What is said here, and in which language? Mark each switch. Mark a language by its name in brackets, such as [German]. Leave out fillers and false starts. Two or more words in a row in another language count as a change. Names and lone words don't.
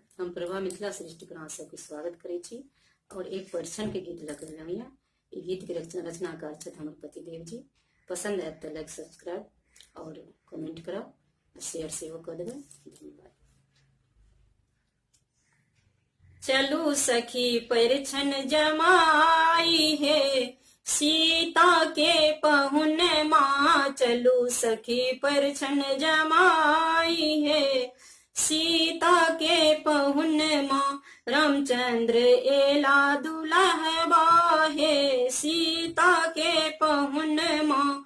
[Maithili] प्रभा मिथिला सृष्टि पर अहाँ सबके स्वागत करै छी और एक परिछन के गीत लग रहल ये। ई गीत के रचनाकार छथि हमर पतिदेव जी। पसंद आयत तो [English] like subscribe [Maithili] और कमेंट करब, शेयर सेहो कऽ देबै। धन्यवाद। चलू सखी परिछन जमाई हे सीता के पहुन माँ, चलू सखी परिछन जमाई है सीता के पहुन माँ। रामचंद्र एला दुल्हबा है सीता के पहुन माँ।